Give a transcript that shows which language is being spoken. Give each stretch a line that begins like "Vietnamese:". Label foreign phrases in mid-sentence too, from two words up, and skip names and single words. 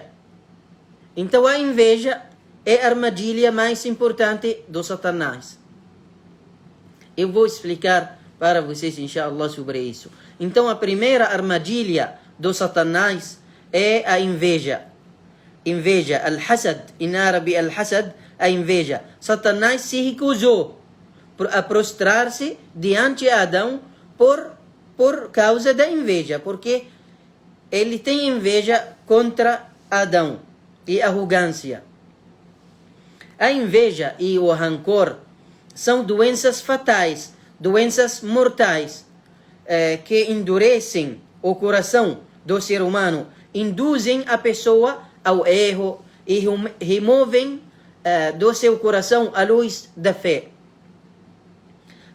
Portuguese: Então, a inveja é a armadilha mais importante do Satanás. Eu vou explicar para vocês, inshallah, sobre isso. Então, a primeira armadilha do Satanás é a inveja. Inveja, al-hasad, em árabe al-hasad, a inveja. Satanás se recusou a prostrar-se diante de Adão por causa da inveja, porque ele tem inveja contra Adão e arrogância. A inveja e o rancor são doenças fatais, doenças mortais, que endurecem o coração do ser humano, induzem a pessoa ao erro e removem do seu coração a luz da fé.